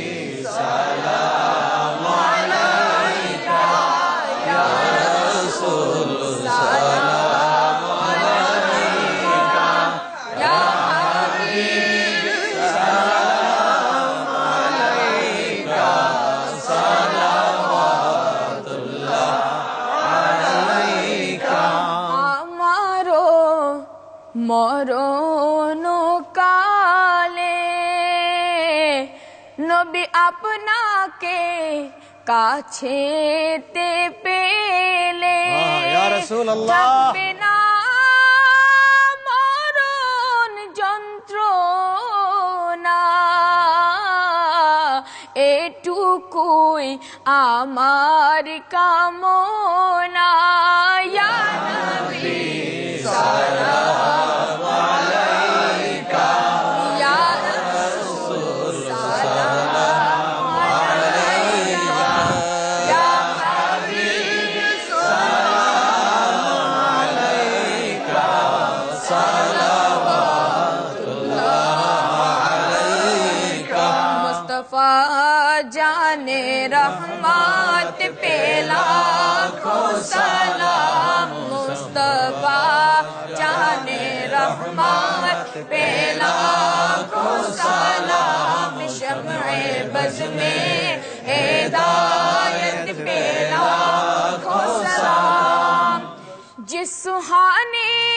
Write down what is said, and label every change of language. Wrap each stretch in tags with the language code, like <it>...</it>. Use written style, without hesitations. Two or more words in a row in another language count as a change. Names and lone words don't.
<ar>سلام علیکہ، یا رسول سلام علیکہ، یا حبیب سلام علیکہ، صلوات اللہ علیکہ۔</ar> <bn>ہمارو মরণো কালে নবী আপনাকে কাছেতে পেলে</bn> <ar>يا رسول الله</ar> <bn>থাকবে না মরণ যন্ত্রণা, এটুকুই আমার কামনা,</bn> <ar>يا نبي سلام عليك يا رسول سلام عليك يا حبيب سلام عليك صلوات الله عليك.</ar> <ur>مصطفیٰ جانے رحمت پہ لاکھوں سلام، مصطفیٰ جانے رحمت پہ لاکھوں سلام، شمع بز میں ہدایت پہ لاکھوں سلام، جس سہانے</ur>